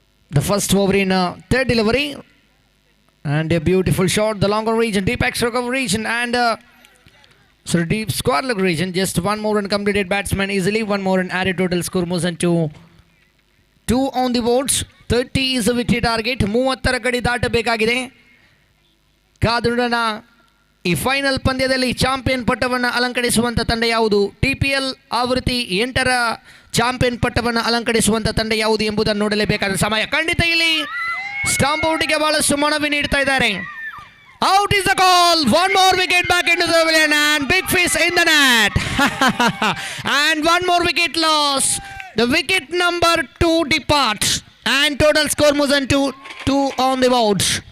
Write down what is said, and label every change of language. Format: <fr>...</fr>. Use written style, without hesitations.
<en>The first over in third delivery. And a beautiful shot, the longer region, deep extra cover region, and deep square leg region. Just one more run completed, batsman easily. One more and added, total score moves into 2 on the boards. 30 is the victory target.</en> <kn>30 ಗಡಿ ದಾಟಬೇಕಾಗಿದೆ. ಕಾದುಡನ ಈ final ಪಂದ್ಯದಲ್ಲಿ champion ಪಟ್ಟವನ್ನು ಅಲಂಕರಿಸುವಂಥ ತಂಡ ಯಾವುದು, TPL ಆವೃತ್ತಿ 8ರ champion ಪಟ್ಟವನ್ನು ಅಲಂಕರಿಸುವಂಥ ತಂಡ ಯಾವುದು ಎಂಬುದನ್ನು ನೋಡಲೇಬೇಕಾದ ಸಮಯ. ಖಂಡಿತ ಇಲ್ಲಿ ಸ್ಟಾಂಪ್ ಔಟ್ಗೆ ಬಹಳಷ್ಟು ಮನವಿ ನೀಡ್ತಾ ಇದ್ದಾರೆ.</kn> <en>Out is the call. One more wicket back into the pavilion and big fish in the net. And one more wicket loss. The wicket number 2 departs and total score moves into 2 on the board.</en>